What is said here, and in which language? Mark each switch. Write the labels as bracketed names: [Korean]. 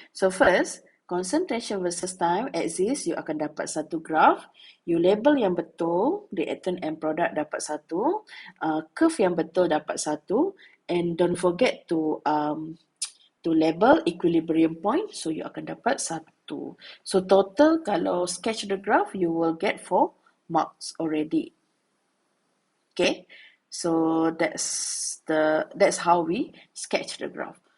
[English] So first, concentration versus time exists. [Malay] You akan dapat satu graph. You label yang betul, reactant and product dapat satu. Curve yang betul dapat satu. [English] And don't forget to label equilibrium point. So [Malay] you akan dapat satu. [English] So total kalau sketch the graph, you will get 4 marks already. Okay, so that's how we sketch the graph.